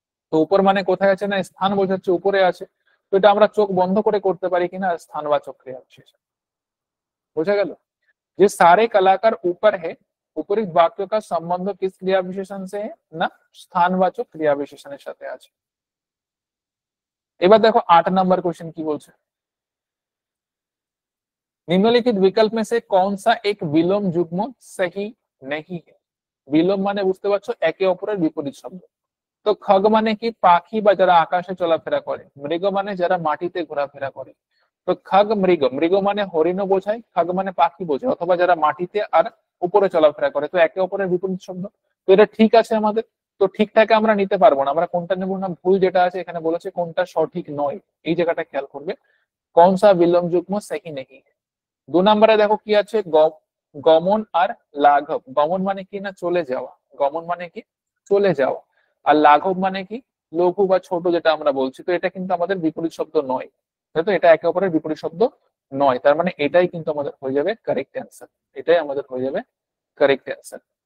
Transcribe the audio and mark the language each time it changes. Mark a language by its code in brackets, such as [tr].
[bn] তো উপর মানে কোথায় আছে না স্থান বোঝাচ্ছে, উপরে আছে। তো এটা আমরা চোখ বন্ধ করে করতে পারি কিনা স্থানবাচক ক্রিয়া বিশেষণ। বোঝা গেল যে [hi] सारे कलाकार ऊपर है, উপরিত বাক্য का संबंध किस क्रिया विशेषण से है [bn] না স্থানবাচক ক্রিয়া বিশেষণের সাথে আছে। এবার দেখো 8 নাম্বার কোশ্চেন কি বলছে, [hi] निम्नलिखित विकल्प में से कौन सा एक विलोम युग्म सही नहीं है? [bn] বিলোম মানে বুঝতে পারছো একে অপরের বিপরীত শব্দ। তো খগ মানে কি পাখি বা যারা আকাশে চলাফেরা করে, মৃগ মানে যারা মাটিতে ঘোরাফেরা করে। তো খগ মৃগ, মৃগ মানে হরিণও বোঝায়, খগ মানে পাখি বোঝায়, অথবা যারা মাটিতে আর উপরে চলাফেরা করে, তো একে অপরের বিপরীত শব্দ। তো এটা ঠিক আছে আমাদের। তো ঠিকঠাকে আমরা নিতে পারবো না, আমরা কোনটা নেবো না, ভুল যেটা আছে এখানে বলেছে কোনটা সঠিক নয়, এই জায়গাটা খেয়াল করবে। [hi] कौन सा विलोम युग्म सही नहीं है? [bn] 2 নম্বরে দেখো কি আছে, গমন আর লাঘব। গমন মানে কি না চলে যাওয়া, গমন মানে কি চলে যাওয়া, আর লাঘব মানে কি লঘু বা ছোট যেটা আমরা বলছি। তো এটা কিন্তু আমাদের বিপরীত শব্দ নয়, তাই তো, এটা একে অপরের বিপরীত শব্দ নয়। তার মানে এটাই কিন্তু আমাদের হয়ে যাবে কারেক্ট অ্যান্সার, এটাই আমাদের হয়ে যাবে কারেক্ট অ্যান্সার।